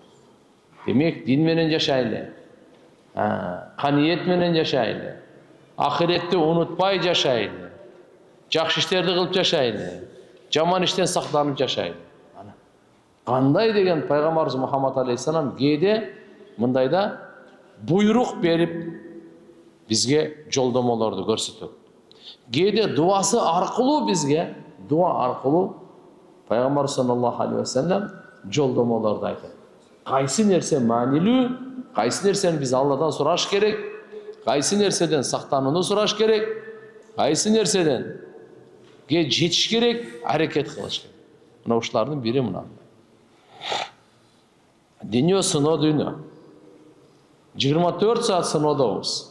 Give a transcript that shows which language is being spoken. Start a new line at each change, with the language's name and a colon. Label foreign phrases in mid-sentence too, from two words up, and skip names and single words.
Kyrgyz: Демек, дин менен жашайлы, каниет менен жашайлы, ахиретти унутпай жашайлы, жакшы иштерди кылып жашайлы, жаман иштен сактанып жашайлы. Кандай деген пайгамбарыбыз Мухаммад алейхиссалам кээде мындайда буйрук берип бизге жолдомолорду көрсөтөт. Кээде дуасы аркылуу бизге, дуа аркылуу пайгамбар
Arabic: صلى الله عليه وسلم
Kyrgyz: жолдомолорду айтат. Кайсы нерсе маанилүү, кайсы нерсени биз Алладан сураш керек, кайсы нерседен сактанууну сураш керек, кайсы нерседен жетиш керек, аракет кылыш керек. Мына ушулардын бири мынандай. Дүйнө сыноо дүйнө. 24 саат сыноодобуз.